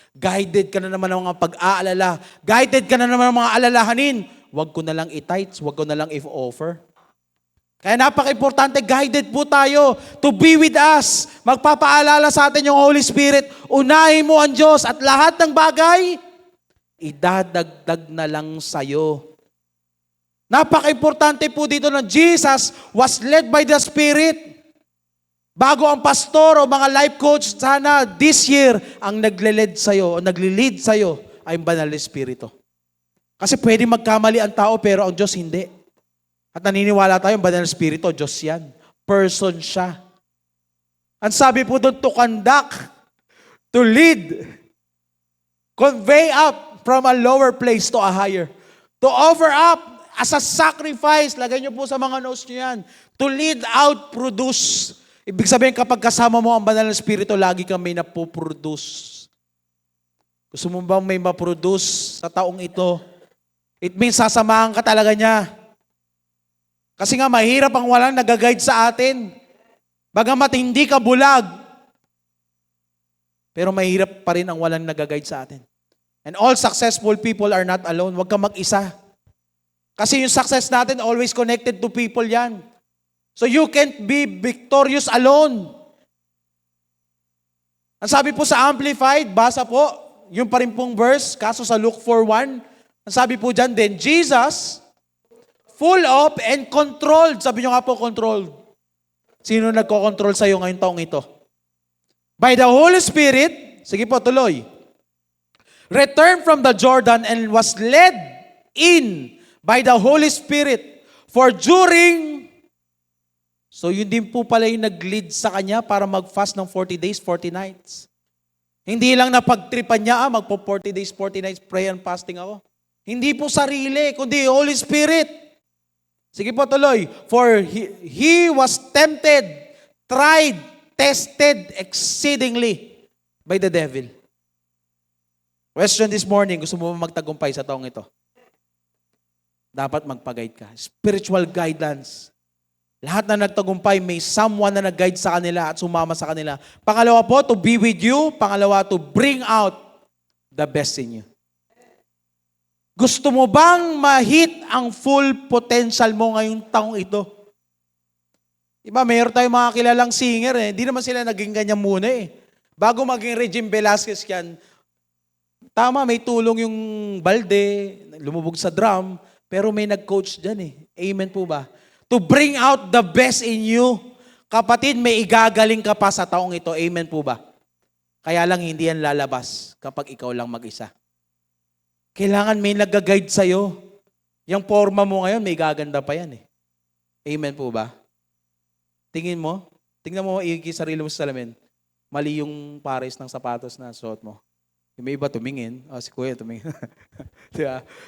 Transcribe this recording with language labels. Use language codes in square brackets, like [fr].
[tl] Guided ka na naman ng mga pag-aalala. Guided ka na naman ng mga alalahanin. Huwag ko na lang i-tights. Huwag ko na lang i-offer. Kaya napaka-importante, guided po tayo [en] to be with us. [tl] Magpapaalala sa atin yung Holy Spirit. Unahin mo ang Diyos at lahat ng bagay, idadagdag na lang sa'yo. Napaka-importante po dito na [en] Jesus was led by the Spirit. [tl] Bago ang pastor o mga life coach, sana [en] this year, [tl] ang nagle-lead sa'yo o nagle-lead sa'yo ay ang banal na Espiritu. Kasi pwede magkamali ang tao pero ang Diyos hindi. At naniniwala tayo, ang banal na Espiritu, Diyos yan. Person siya. Ang sabi po doon, [en] to conduct, to lead, convey up from a lower place to a higher. To offer up as a sacrifice, [tl] lagay niyo po sa mga notes niyo yan. [en] To lead out, produce. [tl] Ibig sabihin, kapag kasama mo ang banal na Espiritu, lagi kang may napoproduce. Gusto mo bang may maproduce sa taong ito? [en] It means [tl] sasamahan ka talaga niya. Kasi nga, mahirap ang walang nag-guide sa atin. Bagamat hindi ka bulag, pero mahirap pa rin ang walang nag-guide sa atin. [en] And all successful people are not alone. [tl] Huwag kang mag-isa. [en] Kasi yung success natin, always connected to people yan. So you can't be victorious alone. [tl] Ang sabi po sa Amplified, basa po, yung pa rin pong verse, kaso sa Luke 4:1, ang sabi po dyan din, [en] Jesus, full of and controlled. [tl] Sabi nyo nga po, controlled. Sino nagko-control sa'yo ngayong taong ito? [en] By the Holy Spirit, [tl] sige po, tuloy. [en] Returned from the Jordan and was led in by the Holy Spirit. [tl] For during So yun din po pala yung nag-lead sa kanya para mag-fast ng 40 days, 40 nights. Hindi lang napagtripan niya, magpo 40 days, 40 nights, [en] pray and fasting [tl] ako. Hindi po sarili, kundi Holy Spirit. Sige po tuloy. [en] For he was tempted, tried, tested exceedingly by the devil. Question this morning, [tl] gusto mo magtagumpay sa taong ito? Dapat magpa-guide ka. [en] Spiritual guidance. [tl] Lahat na nagtagumpay, may someone na nag-guide sa kanila at sumama sa kanila. Pangalawa po, [en] to be with you. Pangalawa, to bring out the best in you. [tl] Gusto mo bang ma-hit ang full potential mo ngayong taong ito? Diba, mayroon tayong mga kilalang singer eh. Hindi naman sila naging ganyan muna eh. Bago maging Regine Velasquez yan, tama, may tulong yung balde, lumubog sa drum, pero may nag-coach dyan eh. Amen po ba? [en] To bring out the best in you. [tl] Kapatid, may igagaling ka pa sa taong ito. Amen po ba? Kaya lang hindi yan lalabas kapag ikaw lang mag-isa. Kailangan may nag-guide sa'yo. Yung forma mo ngayon, may gaganda pa yan eh. Amen po ba? Tingin mo, tingnan mo sarili mo sa salamin. Mali yung pares ng sapatos na suot mo. Yung may iba tumingin. Si kuya tumingin. Diba?